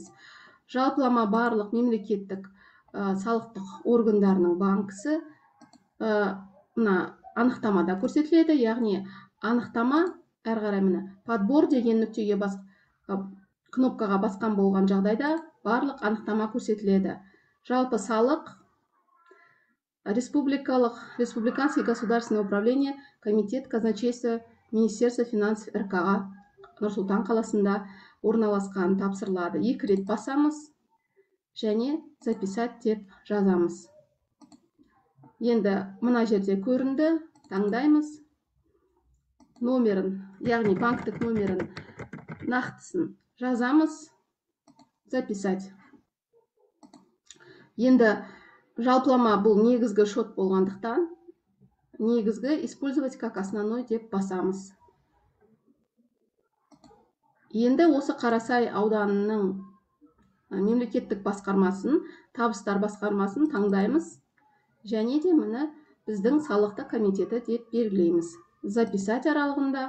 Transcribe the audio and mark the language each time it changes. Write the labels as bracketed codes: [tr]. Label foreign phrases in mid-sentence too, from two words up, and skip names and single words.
[kk] Жалпылама барлық мемлекеттік салықтық органдарының банкісі мына анықтамада көрсетіледі, яғни анықтама әрі қарай міне подбор деген нүктеге кнопкаға басқан болған жағдайда барлық анықтама көрсетіледі. Жалпы салық [ru] республиканский государственное управление, комитет казначейства, Министерство финансов РК-ға [kk] Нұр-Сұлтан қаласында орналасқан тапсырылады. 2 рет басамыз және записать деп жазамыз. Енді мына жерде көрінді, таңдаймыз. Номерін, яғни банктік номерін нақтысын жазамыз, записать. Енді жалпылама бұл негізгі шот болғандықтан, негізгі [ru] использовать как основной [kk] деп басамыз. Енді осы Қарасай ауданының мемлекеттік басқармасын, табыстар басқармасын таңдаймыз. Және де міне біздің салықты комитеті деп белгілейміз. Записать аралығында.